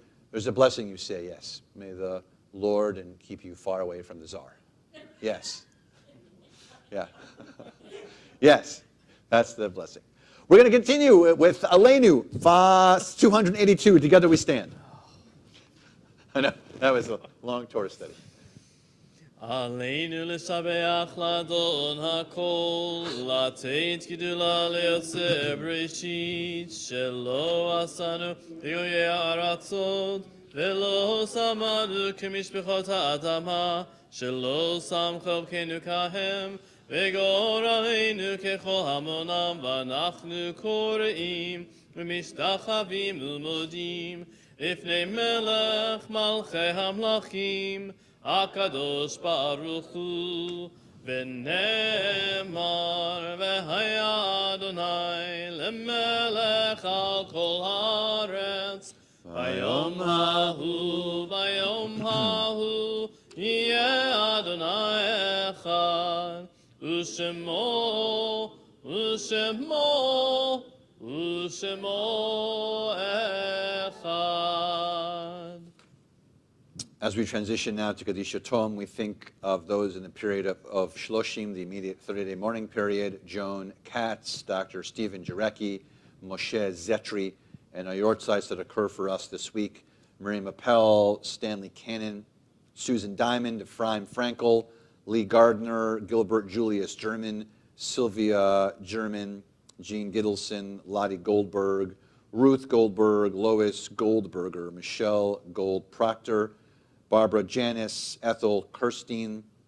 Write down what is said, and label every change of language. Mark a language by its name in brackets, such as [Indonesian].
[English] There's a blessing you say, yes. May the Lord and keep you far away from the Tsar. Yes. Yeah. Yes. That's the blessing. We're going to continue with Aleinu, verse 282. Together we stand. I know, that was a long Torah study. [Hebrew] Aleinu l'shabeach l'adon hakol, לתת גדולה ליוצר בראשית, שלא עשנו ביואי הארצות, ולא שמנו כמשפחות האדמה, שלא שם חלקנו כהם, וגורלנו ככל המונם, ואנחנו קוראים ומשתחווים ולמודים, לפני מלך מלכי המלכים, הקדוש ברוך הוא, ונאמר והיה אדוני למלך על כל הארץ, ביום ההוא יהיה אדוני אחד, ושמו אחד. [English] As we transition now to Kaddish Tom, we think of those in the period of Shloshim, the immediate 30-day mourning period, Joan Katz, Dr. Stephen Jarecki, Moshe Zetri, and our yortzites that occur for us this week, Miriam Appel, Stanley Cannon, Susan Diamond, Ephraim Frankel, Lee Gardner, Gilbert Julius German, Sylvia German, Jean Gittleson, Lottie Goldberg, Ruth Goldberg, Lois Goldberger, Michelle Gold Proctor, Barbara Janis, Ethel Kirstein,